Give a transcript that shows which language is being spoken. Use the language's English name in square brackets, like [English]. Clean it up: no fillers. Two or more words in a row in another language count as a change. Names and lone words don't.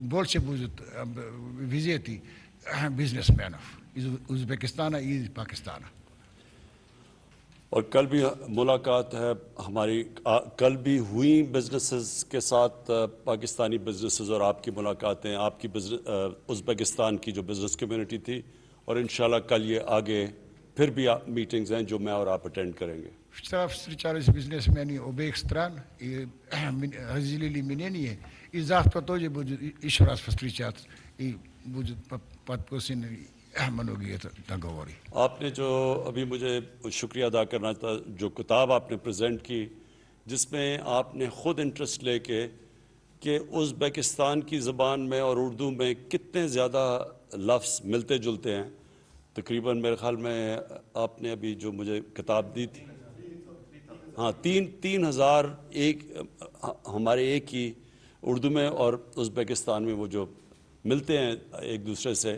[Russian] больше будет визиты бизнесменов из Узбекистана и из Пакистана. [Urdu] اور کل بھی ملاقات ہے ہماری، کل بھی ہوئی بزنسز کے ساتھ پاکستانی بزنسز، اور آپ کی ملاقاتیں، آپ کی ازبکستان کی جو [English] business community [Urdu] تھی، اور [Arabic] انشاءاللہ [Urdu] کل یہ آگے پھر بھی میٹنگز ہیں جو میں اور آپ اٹینڈ کریں ге. [Russian] Вчера встречались бизнесмены обеих стран и разделили мнение, и завтра тоже будет еще раз встречаться, и будут подписаны многие договоры. [Urdu] آپ نے جو ابھی مجھے شکریہ ادا کرنا تھا، جو کتاب آپ نے پریزنٹ کی، جس میں آپ نے خود انٹرسٹ لے کے کہ ازبکستان کی زبان میں اور اردو میں کتنے زیادہ لفظ ملتے جلتے ہیں. تقریباً میرے خیال میں آپ نے ابھی جو مجھے کتاب دی تھی، ہاں، 3,000 ایک ہمارے ایک ہی اردو میں اور ازبکستان میں وہ جو ملتے ہیں ایک دوسرے سے.